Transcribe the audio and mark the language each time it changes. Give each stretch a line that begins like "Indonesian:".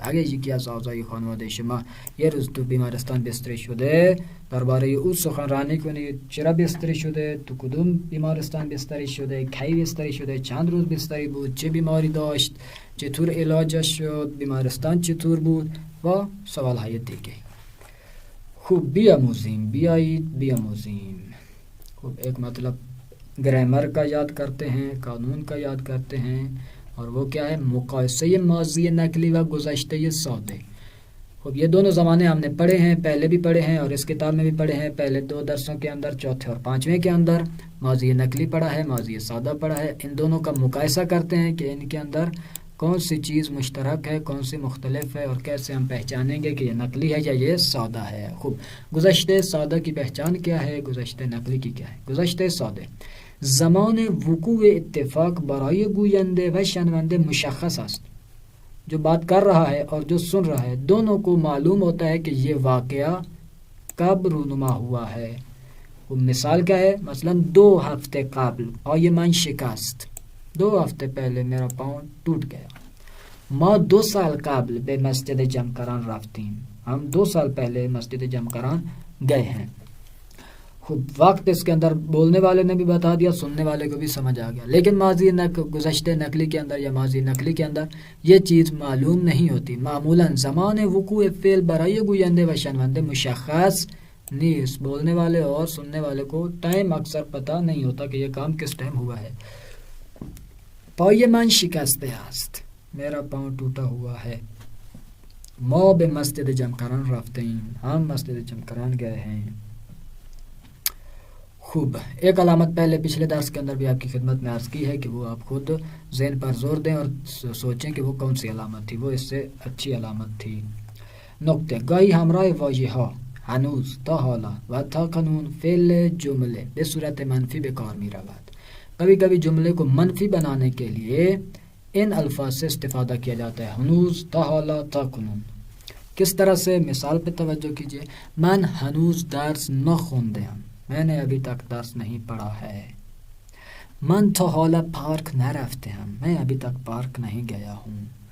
Persian: اگر یکی از اعضای خانواده شما یه روز تو بیمارستان بستری شده، درباره او سخنرانی کنید. چرا بستری شده، تو کدوم بیمارستان بستری شده، کی بستری شده، چند روز بستری بود، چه بیماری داشت، چطور علاجش شد، بیمارستان چطور بود و سوالهای دیگه. خوب بیاموزیم.
Urdu: خوب ایک مطلب گرامر کا یاد کرتے ہیں، قانون کا یاد کرتے ہیں، اور وہ کیا ہے؟
Persian: مقایسہ ماضی نقلی و گذشتہ ساده.
Urdu: خب یہ دونوں زمانے ہم نے پڑھے ہیں، پہلے بھی پڑھے ہیں اور اس کتاب میں بھی پڑھے ہیں. پہلے 2 درسوں کے اندر، چوتھے اور پانچویں کے اندر ماضی نقلی پڑھا ہے، ماضی سادہ پڑھا ہے. ان دونوں کا مقایسہ کرتے ہیں کہ ان کے اندر کون سی چیز مشترک ہے، کون سی مختلف ہے، اور کیسے ہم پہچانیں گے کہ یہ نقلی ہے یا یہ سادہ ہے. خوب، گذشتہ سادہ کی پہچان کیا ہے، گذشتہ نقلی کی کیا ہے؟
Persian: گذشتہ ساده زمان وقوع اتفاق برای گوینده و شنونده مشخص است.
Urdu: جو بات کر رہا ہے اور جو سن رہا ہے دونوں کو معلوم ہوتا ہے کہ یہ واقعہ کب رونما ہوا ہے. وہ مثال کیا ہے؟ مثلا 2 ہفتے قبل
Persian: پای من شکست.
Urdu: 2 ہفتے پہلے میرا پاؤں ٹوٹ گیا.
Persian: ما 2 سال قبل به مسجد جمکران رفتیم.
Urdu: ہم 2 سال پہلے مسجد جمکران گئے ہیں. خوب، وقت اس کے اندر بولنے والے نے بھی بتا دیا، سننے والے کو بھی سمجھ آ گیا. لیکن ماضی گذشتہ نقلی کے اندر یا ماضی نقلی کے اندر یہ چیز معلوم نہیں ہوتی.
Persian: معمولاً زمان وقوع فعل برای گوینده و شنونده مشخص نیست.
Urdu: بولنے والے اور سننے والے کو ٹائم اکثر پتہ نہیں ہوتا کہ یہ کام کس ٹائم ہوا ہے.
Persian: پای من شکسته است.
Urdu: میرا پاؤں ٹوٹا ہوا ہے.
Persian: ما به مسجد جمکران رفتیم.
Urdu: ہم مسجد جمکران گئے ہیں. خوب، ایک علامت پہلے پچھلے درس کے اندر بھی آپ کی خدمت میں عرض کی ہے کہ وہ آپ خود ذہن پر زور دیں اور سوچیں کہ وہ کون سی علامت تھی. وہ اس سے اچھی علامت تھی.
Persian: نکته: گاهی همراه واژه‌ها هنوز، تا حالا و تا کنون فعل جمله به صورت منفی به کار می رود.
Urdu: کبھی کبھی جملے کو منفی بنانے کے لیے ان الفاظ سے استفادہ کیا جاتا ہے: هنوز، تا حالا، تا کنون. کس طرح سے؟ مثال پہ توجہ کیجئے.
Persian: من هنوز درس نخوندم.
Urdu: میں نے ابھی تک درس نہیں پڑھا ہے.
Persian: من تا حالا پارک نرفتم.
Urdu: میں ابھی تک پارک نہیں گیا ہوں.